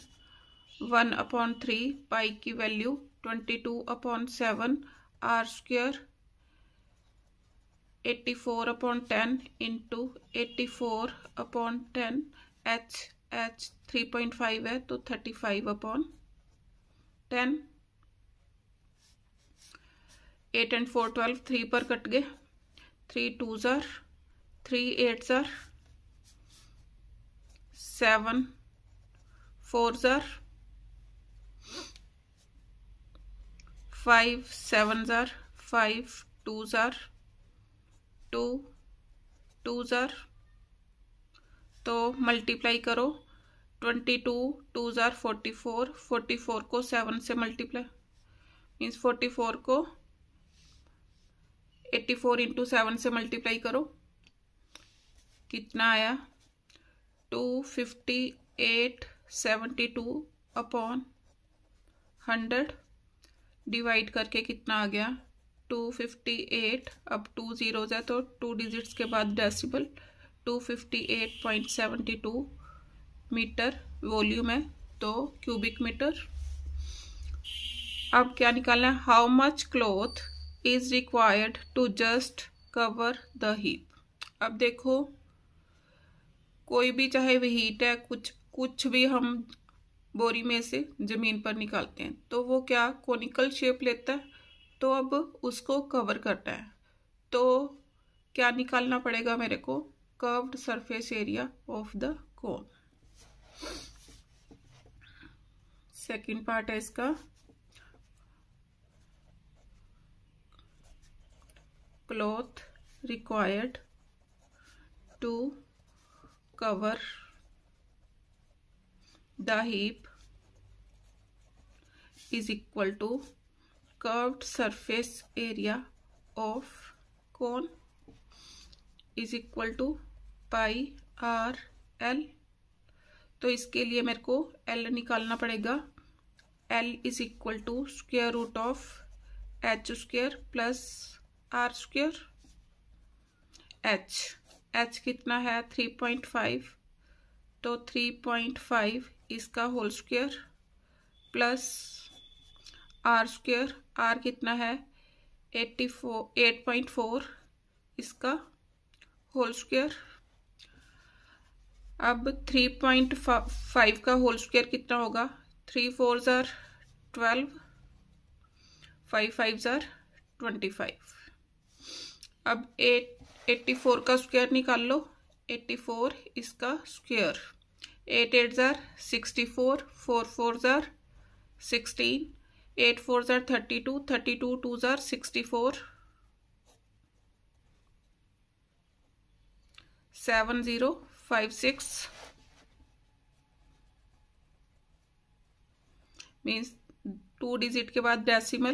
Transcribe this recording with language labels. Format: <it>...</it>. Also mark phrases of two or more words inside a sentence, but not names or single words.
<hi>1/3 पाई की वैल्यू 22/7 r स्क्वायर 84/10 इंटू 84/10 h 3.5 है तो 35/10।</hi> <en>8 and 4 12, 3</en> <hi>पर कट गए,</hi> <en>3 2s are 3 8s are 7 4s are 5 7s are 5 2s are 2 2s are</en> <hi>तो मल्टीप्लाई करो</hi> <en>22 2s are 44</en> <hi>44 को 7 से मल्टीप्लाई मीन्स 44 को 84 इंटू 7 से मल्टीप्लाई करो कितना आया 258/72/100 डिवाइड करके कितना आ गया 258। अब 2 zeros है तो 2 डिजिट्स के बाद डेसिबल 258.72 मीटर वॉल्यूम है तो क्यूबिक मीटर। अब क्या निकालना है</hi> <en>how much cloth is required to just cover the heap.</en> <hi>अब देखो कोई भी चाहे वह हीट है कुछ भी हम बोरी में से जमीन पर निकालते हैं तो वो क्या कोनिकल शेप लेता है तो अब उसको कवर करना है तो क्या निकालना पड़ेगा मेरे को</hi> <en>curved surface area of the cone.</en> <hi>सेकंड पार्ट है इसका</hi> <en>cloth required to cover the heap is equal to curved surface area of cone is equal to pi r l।</en> <hi>तो इसके लिए मेरे को l निकालना पड़ेगा।</hi> <en>l is equal to square root of h square plus r square.</en> <hi>h कितना है 3.5 तो 3.5 इसका</hi> <en>whole square plus r square.</en> <hi>r कितना है 8.4 इसका</hi> <en>whole square.</en> <hi>अब 3.5 का</hi> <en>whole square</en> <hi>कितना होगा</hi> <en>3 4s are 12 5 5s are 25।</en> <hi>अब 84 का स्क्वायर निकाल लो 84 इसका स्क्वायर</hi> <en>8 8s are 64 4 4s are 16 8 4s are 32 32 2s are 64 7056</en> <hi>मीन्स 2 डिजिट के बाद डेसिमल।</hi>